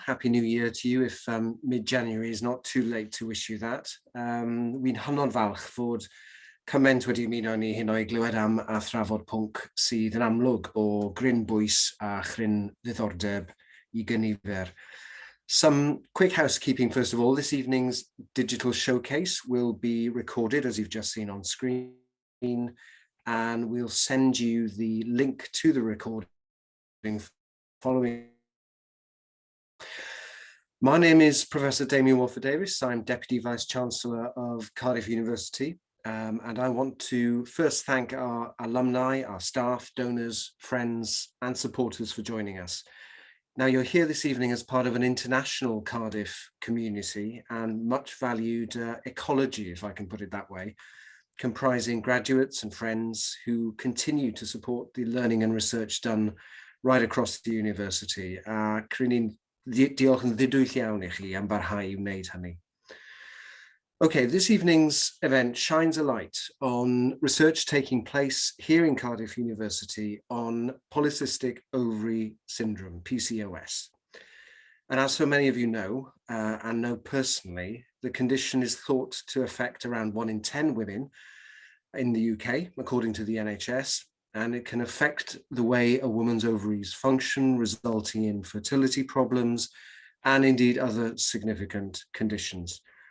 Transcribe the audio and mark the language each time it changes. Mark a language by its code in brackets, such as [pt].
[en] Happy New Year to you if mid-January is not too late to wish you that. [cy] Wi'n hynod falch fod cyment wedi ymuno ni hyn o'i glywed am a thrafod pwnc sydd yn amlwg o gryn bwys a chryn ddiddordeb I gynifer. [en] Some quick housekeeping first of all. This evening's digital showcase will be recorded as you've just seen on screen, and we'll send you the link to the recording following. My name is Professor Damien Walford-Davies. I'm Deputy Vice-Chancellor of Cardiff University, and I want to first thank our alumni, our staff, donors, friends, and supporters for joining us. Now, you're here this evening as part of an international Cardiff community and much valued ecology, if I can put it that way, comprising graduates and friends who continue to support the learning and research done right across the university. [cy] Cryn diolch yn ddidwyll iawn I chi am barhau I wneud hynny. [en] Okay, this evening's event shines a light on research taking place here in Cardiff University on Polycystic Ovary Syndrome, PCOS. And as so many of you know, and know personally, the condition is thought to affect around 1 in 10 women in the UK, according to the NHS, and it can affect the way a woman's ovaries function, resulting in fertility problems, and indeed other significant conditions.